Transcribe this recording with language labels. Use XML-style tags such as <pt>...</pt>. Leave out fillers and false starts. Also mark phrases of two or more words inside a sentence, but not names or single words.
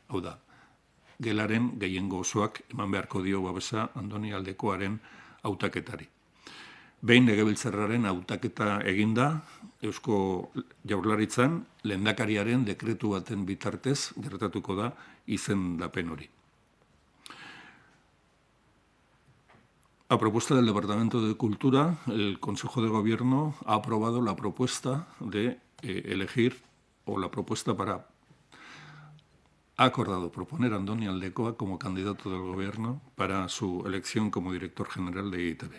<eu>Hau da, gelaren gehiengo osoak eman beharko dio babesa Andoni Aldekoaren hautaketari. Behin legebiltzarraren hautaketa eginda, Eusko Jaurlaritzan lehendakariaren dekretu baten bitartez gertatuko da izendapen hori.</eu> <es>A propuesta del Departamento de Cultura, el Consejo de Gobierno ha aprobado la propuesta de elegir, o la propuesta ha acordado proponer a Andoni Aldekoa como candidato del Gobierno para su elección como director general de EITB.</es>